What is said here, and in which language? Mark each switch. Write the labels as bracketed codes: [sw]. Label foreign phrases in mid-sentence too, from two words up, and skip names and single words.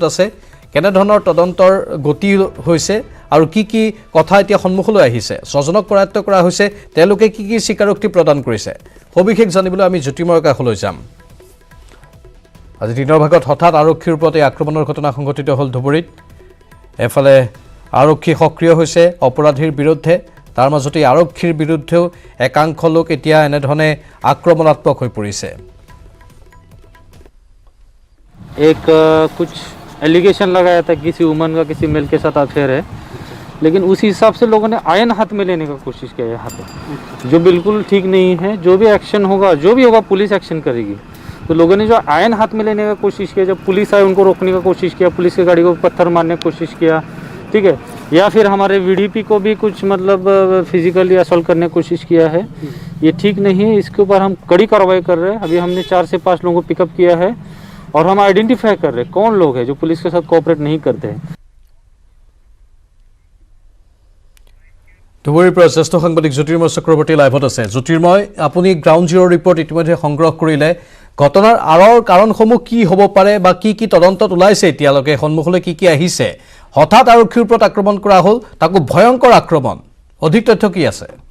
[as] আছে কেনে ধৰণৰ তদন্তৰ গতি হৈছে আৰু কি কথা এতিয়া সন্মুখলৈ আহিছে ছজনক কৰায়ত্ব কৰা হৈছে তেওঁলোকে কি স্বীকাৰোক্তি প্ৰদান কৰিছে সবিশেষ জানিবলৈ আমি জ্যোতিৰ্ময়ৰ কাষলৈ যাম আজি দিনৰ ভাগত হঠাৎ আৰক্ষীৰ ওপৰত এই আক্ৰমণৰ ঘটনা সংঘটিত হ'ল ধুবুৰীত এফালে আৰক্ষী সক্ৰিয় হৈছে অপৰাধীৰ বিৰুদ্ধে তাৰ মাজতে আৰক্ষীৰ বিৰুদ্ধেও একাংশ লোক এতিয়া এনেধৰণে আক্ৰমণাত্মক হৈ পৰিছে [hi] एक कुछ एलिगेशन लगाया था किसी वुमन का किसी मेल के साथ अफेयर है लेकिन उसी हिसाब से लोगों ने आयन हाथ में लेने का कोशिश किया यहाँ पे जो बिल्कुल ठीक नहीं है जो भी एक्शन होगा जो भी होगा [en] police action [hi] करेगी तो लोगों ने जो आयन हाथ में लेने का कोशिश किया जब पुलिस आए उनको रोकने का कोशिश किया पुलिस की गाड़ी को पत्थर मारने की कोशिश किया ठीक है या फिर हमारे वीडीपी को भी कुछ मतलब [en] physically assault [hi] करने की कोशिश किया है ये ठीक नहीं है इसके ऊपर हम कड़ी कार्रवाई कर रहे हैं अभी हमने 4 से 5 लोगों को पिकअप किया है और हम आइडेंटिफाई कर रहे हैं कौन लोग हैं जो पुलिस के साथ कोऑपरेट नहीं करते हैं [as] ধুবুৰীৰ পৰা জ্যেষ্ঠ সাংবাদিক জ্যোতিৰ্ময় চক্ৰৱৰ্তী লাইভত আছে জ্যোতিৰ্ময় আপুনি [en] ground zero report [as] ইতিমধ্যে সংগ্ৰহ কৰিলে ঘটনাৰ আৰৰ কাৰণসমূহ কি হ'ব পাৰে বা কি তদন্তত ওলাইছে এতিয়ালৈকে সন্মুখলৈ কি আহিছে হঠাৎ আৰক্ষীৰ ওপৰত আক্ৰমণ কৰা হ'ল তাকো ভয়ংকৰ আক্ৰমণ অধিক তথ্য কি আছে